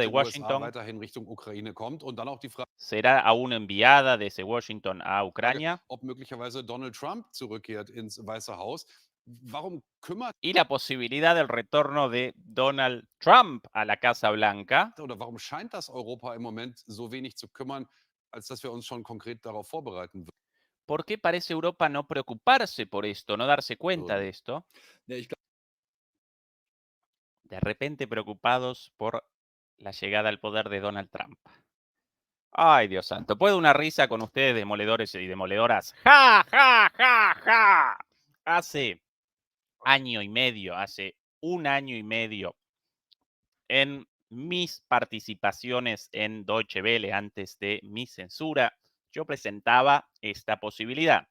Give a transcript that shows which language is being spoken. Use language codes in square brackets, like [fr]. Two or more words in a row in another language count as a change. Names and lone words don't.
[de] den USA Washington weiterhin Richtung Ukraine kommt und dann auch die Frage, [es] será aún enviada desde Washington a Ucrania [de] ob möglicherweise Donald Trump zurückkehrt ins Weiße Haus. Warum kümmert [es] y la posibilidad del retorno de Donald Trump a la Casa Blanca. [de] oder warum scheint das Europa im Moment so wenig zu kümmern, als dass wir uns schon konkret darauf vorbereiten [es] ¿Por qué parece Europa no preocuparse por esto, no darse cuenta [de] würden? [es] de esto? [de] Ja, ich glaube, [es] De repente preocupados por la llegada al poder de Donald Trump. Ay, Dios santo. ¿Puedo una risa con ustedes, demoledores y demoledoras? ¡Ja, ja, ja, ja! Hace año y medio, hace un año y medio, en mis participaciones en Deutsche Welle antes de mi censura, yo presentaba esta posibilidad.